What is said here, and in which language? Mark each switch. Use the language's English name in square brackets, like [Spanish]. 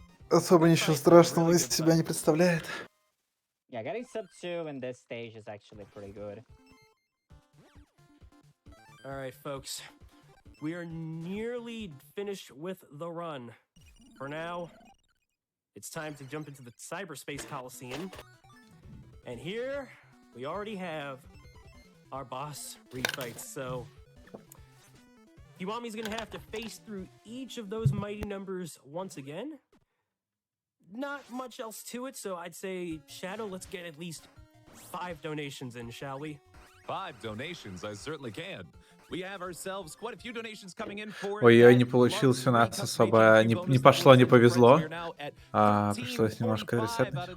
[Russian] Особо ничего страшного из себя не представляет. [English] Yeah, getting sub 2 in this stage is actually pretty good. All right, folks. We are nearly finished with the run. For now, it's time to jump into the Cyberspace Coliseum. And here, we already have our boss refights. So, Kiwami's gonna have to face through each of those mighty numbers once again. Not much else to it, so I'd say, Shadow, let's get at least 5 donations in, shall we? 5 donations, I certainly can. We have ourselves quite a few donations coming in for [Russian] Ой, не получилось у нас особо, не пошло, не повезло. Пришлось немножко ресетать.